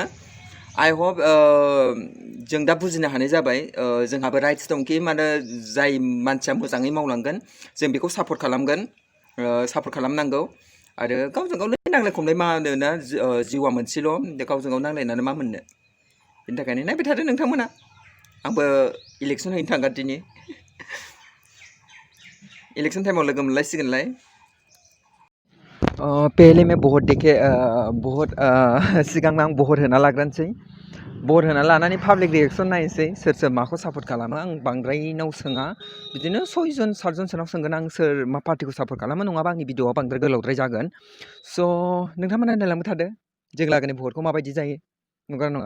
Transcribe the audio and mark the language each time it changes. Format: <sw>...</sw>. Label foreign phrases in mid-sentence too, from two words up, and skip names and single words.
<en>I hope</en> <brx>जों दा बुजिनो हानाय जाबाय जोंहाबो राइट्स दंखि माने जाय मानसिया मोजाङै मावलांगोन जों बेखौ सापर्ट खालामगोन, सापर्ट खालामनांगौ। आरो गावजों गाव नांलाय खमलाय मा होनोना, जिउआ मोनसेल', गावजों गाव नांलायनानै मा मोननो। बेनि थाखायनो नायबाय थादो नोंथांमोना, आंबो इलेक्शन हैनो थांगोन दिनै। इलेक्शन टाइमाव लोगो मोनलायसिगोनलाय।</brx> <hi>पहले मैं बहुत देखे बहुत</hi> <brx>सिगां आं भट होना लाग्रोनोसै। भट होना लानानै</brx> <en>public reaction</en> <brx>नायनोसै सोर सोर माखौ सापर्ट खालामो। आं बांद्रायनाव सोङा, बिदिनो 6 जन 7 जनसोनाव सोंगोन आं सोर मा पार्टिखौ सापर्ट खालामो, नङाबा आंनि भिडिअआ बांद्राय गोलावद्राय जागोन। स' नोंथांमोना नायलांबाय थादो जों लागोनि भटखौ माबायदि जायो, नंगौना नङा।</brx>